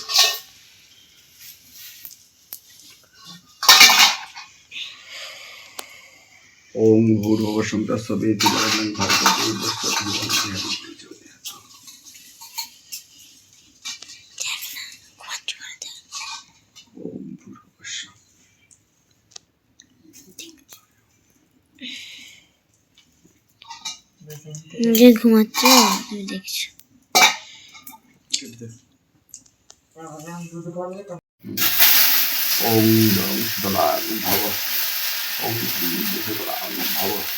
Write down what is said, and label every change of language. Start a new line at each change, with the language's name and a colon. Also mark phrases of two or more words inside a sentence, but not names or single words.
Sanskrit: ওং ভূর্ভুবস্সুং তস্সবিতুর্বরেণ্যং ভর্গো দেবস্য ধিয়ো यो न প্রচোদয়াৎ। ওং ভূর্ভুবস্সুং।
Bangla: যে ঘুমাচ্ছ তুমি দেখছো
Sanskrit: ওং জং শীতলাং ভব ওং শীতলাং ভব।